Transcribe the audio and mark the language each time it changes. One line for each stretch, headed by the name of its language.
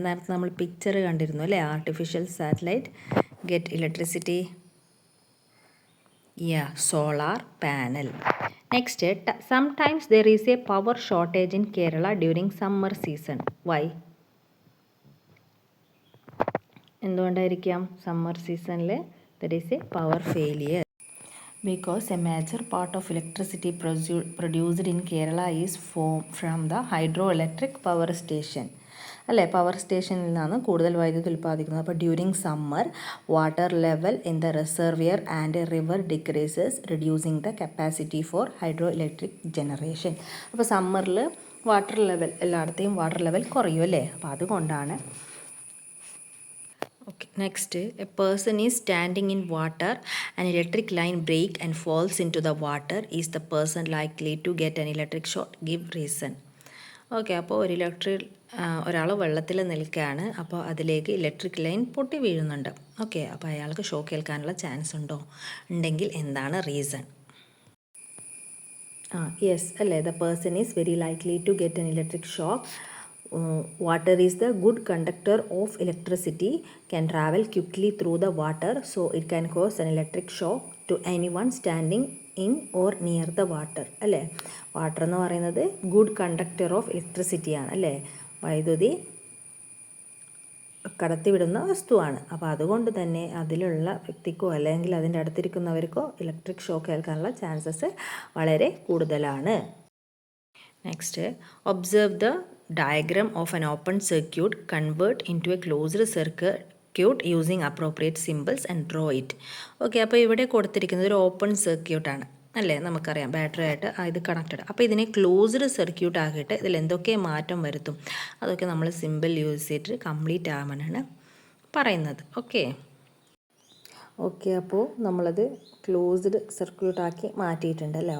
Malayalam: നേരത്തെ നമ്മൾ പിക്ചർ കണ്ടിരുന്നു അല്ലേ.
English: artificial satellite get electricity,
Malayalam: solar panel.
English: Next, sometimes there is a power shortage in Kerala during summer season. Why?
Malayalam: എന്തുകൊണ്ടായിരിക്കാം summer സീസണിൽ
English: There is a power failure? Because a major part of electricity produced in Kerala is from the hydroelectric power station.
Malayalam: അല്ലേ, power സ്റ്റേഷനിൽ നിന്നാണ് കൂടുതൽ വൈദ്യുതി ഉൽപ്പാദിക്കുന്നത്.
English: അപ്പോൾ during summer water level in the reservoir and river decreases reducing the capacity for hydro electric generation.
Malayalam: അപ്പോൾ സമ്മറിൽ water level എല്ലായിടത്തെയും water level കുറയും അല്ലേ. അപ്പോൾ അതുകൊണ്ടാണ്
English: Okay, next, a person is standing in water, an electric line break and falls into the water. Is the person likely to get an electric shock? Give reason.
Malayalam: Okay, അപ്പോൾ ഒരാൾ വെള്ളത്തിൽ നിൽക്കുകയാണ്. അപ്പോൾ അതിലേക്ക് ഇലക്ട്രിക് ലൈൻ പൊട്ടി വീഴുന്നുണ്ട്. Okay, അപ്പോൾ അയാൾക്ക് ഷോക്ക് ഏൽക്കാനുള്ള ചാൻസ് ഉണ്ടോ? ഉണ്ടെങ്കിൽ എന്താണ് റീസൺ?
English: Yes അല്ലേ, the person is very likely to get an electric shock. Water is the good conductor of electricity, can travel quickly through the water, so it can cause an electric shock to anyone standing in or near the water.
Malayalam: അല്ലേ, water എന്ന് പറയുന്നത് good conductor of electricity ആണ് അല്ലേ, വൈദ്യുതി കടത്തിവിടുന്ന വസ്തുവാണ്. അപ്പോൾ അതുകൊണ്ട് തന്നെ അതിലുള്ള വ്യക്തിക്കോ അല്ലെങ്കിൽ അതിൻ്റെ അടുത്തിരിക്കുന്നവർക്കോ ഇലക്ട്രിക് ഷോക്ക് ഏൽക്കാനുള്ള ചാൻസസ് വളരെ കൂടുതലാണ്.
English: Next, observe the diagram of an open circuit, convert into a closed circuit using appropriate symbols and draw it.
Malayalam: Okay, അപ്പോൾ ഇവിടെ കൊടുത്തിരിക്കുന്നത് ഒരു ഓപ്പൺ സർക്യൂട്ടാണ് അല്ലേ, നമുക്കറിയാം ബാറ്ററി ആയിട്ട് ഇത് കണക്റ്റഡ്. അപ്പോൾ ഇതിനെ ക്ലോസ്ഡ് സർക്യൂട്ട് ആക്കിയിട്ട് ഇതിൽ എന്തൊക്കെ മാറ്റം വരുത്തും അതൊക്കെ നമ്മൾ സിമ്പിൾ യൂസ് ചെയ്തിട്ട് കംപ്ലീറ്റ് ആവാനാണ് പറയുന്നത്. ഓക്കെ ഓക്കെ അപ്പോൾ നമ്മളത് ക്ലോസ്ഡ് സർക്യൂട്ടാക്കി മാറ്റിയിട്ടുണ്ട് അല്ലേ.